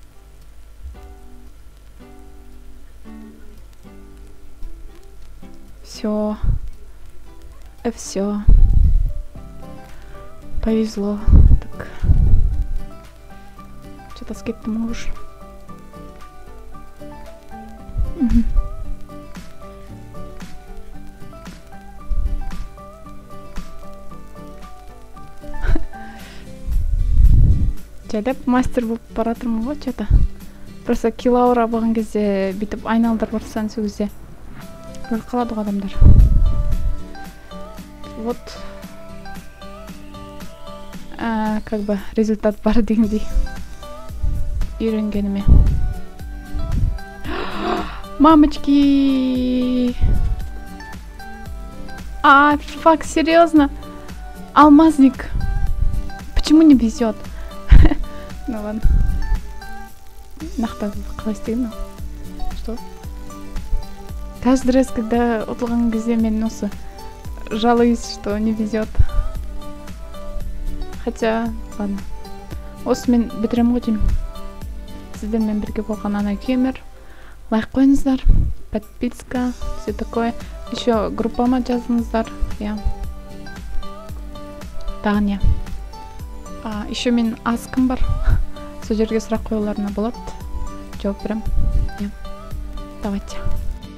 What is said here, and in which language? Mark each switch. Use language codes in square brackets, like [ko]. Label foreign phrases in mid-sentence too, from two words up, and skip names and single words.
[ru] Все. Повезло. Так. Что-то с кем-то можешь. [kk] Жайлап мастер болып бара жатырмын ғой, [ru] что-то. [kk] Просто килаура болған кезде бүйтіп айналдырып ұрсаң сол кезде өліп қалады ғой адамдар. [ru] Вот. Как бы результат [kk] бар дегендей. Үйренгеніме. [ru] Мамочки! Фак, серьезно? Алмазник. Почему не везет? Ну ладно. [kk] Нахта қалай істеймін? [ru] Что? Каждый раз, когда [kk] ұтылған кезде мен осы [ru] жалуюсь, что не везет. Хотя, ладно. [kk] Осы мен бітірем ғой деймін. Сіздермен бірге болған Ана Геймер. Лайк қойыңыздар, подписка, [ru] все такое. [kk] Еще группама жазыңыздар. Я. Тағы не? Еще мен аскым бар. Сол жерге сұрақ қоюларына болады. Жауап берем. Давайте.